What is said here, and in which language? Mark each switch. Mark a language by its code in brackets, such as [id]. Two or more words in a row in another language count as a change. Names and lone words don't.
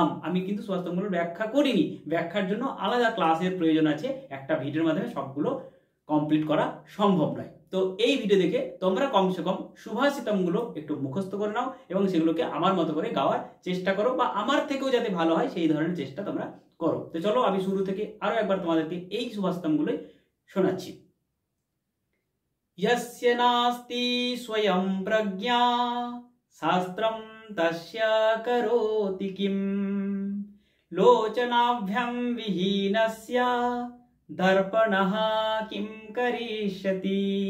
[bn] আমি কিন্তু সুভাষিতমগুলোর ব্যাখ্যা করিনি, ব্যাখ্যার জন্য আলাদা ক্লাসের প্রয়োজন আছে, একটা ভিডিওর মাধ্যমে সবগুলো কমপ্লিট করা সম্ভব নয়। তো এই ভিডিও দেখে তোমরা [hi] कम से कम [bn] সুভাষিতমগুলো একটু মুখস্থ করে নাও এবং সেগুলোকে আমার মতো করে গাওয়ার চেষ্টা করো বা আমার থেকেও যাতে ভালো হয় সেই ধরনের চেষ্টা তোমরা করো। তো চলো আমি শুরু থেকে আরো একবার তোমাদেরকে এই সুভাষিতমগুলো শোনাচ্ছি। [sa] यस्य नास्ति स्वयं प्रज्ञा शास्त्रं तस्य करोति किं लोचनाभ्यां विहीनस्य दर्पणः किं करिष्यति